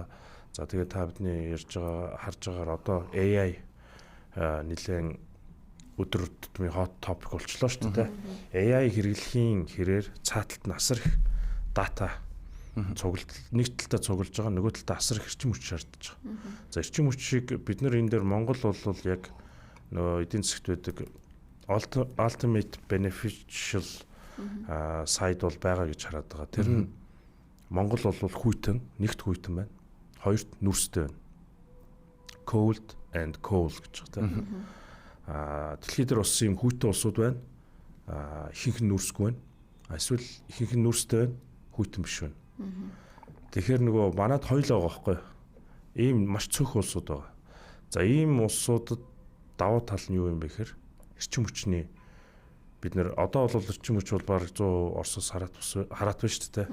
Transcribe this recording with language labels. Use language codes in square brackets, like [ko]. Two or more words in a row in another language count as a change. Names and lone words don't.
[mn] За тэгээд та бидний ярьж байгаа харж байгаагаар одоо AI нэлээд өдөр тутмын [en] hot topic [mn] болчлоо шүү дээ. AI хэрэглэхийн хэрээр цааталт насар их дата цуглал нэг талдаа цуглаж байгаа нөгөө талдаа асар их эрчим хүч шаардж байгаа. За эрчим хүчийг бид нар энэ дээр Монгол бол яг нөгөө эдийн засгт байдаг [en] ultimate beneficial side [mn] бол байгаа гэж хараад байгаа. Тэр нь Монгол бол хүйтэн, нэгт хүйтэн байна. Хоёрт нүрстэй байна. [en] Cold and cool [mn] гэж байгаа тийм. Дэлхийд дээр бас юм хүйтэн улсууд байна. Ихэнх нь нүрсгүй байна. Эсвэл ихэнх нь нүрстэй байна, хүйтэн биш байна. Тэгэхээр нөгөө манад хоёлоо байгаа байхгүй. Ийм маш цөөх улсууд байгаа. За ийм улсуудад давуу тал нь юу юм бэ гэхээр эрчим хүчний бид нэр одоо бол эрчим хүч бол бараг 100 Оросоос хараат байна шүү дээ.